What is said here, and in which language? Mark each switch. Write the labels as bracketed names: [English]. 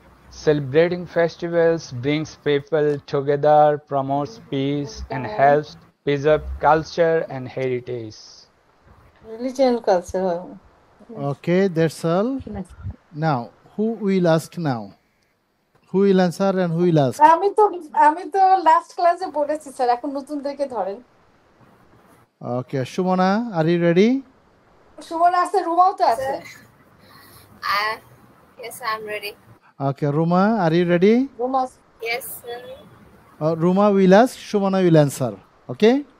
[English] Celebrating festivals brings people together, promotes peace, and helps preserve culture and heritage. Religion culture. Okay, that's all. Now, who will ask now? Who will answer and who will ask? [Bangla] আমি তো last ক্লাসে বলেছি sir, এখন নতুনদেরকে ধরেন। [English] Okay, Shumona, are you ready? [Bangla] Suman আছে, রুমাও তো আছে। [English] Yes, I'm ready. Okay, Ruma, are you ready? [Bangla] Ruma, [English] Yes, sir. Ruma will ask, Shumona will answer. Okay?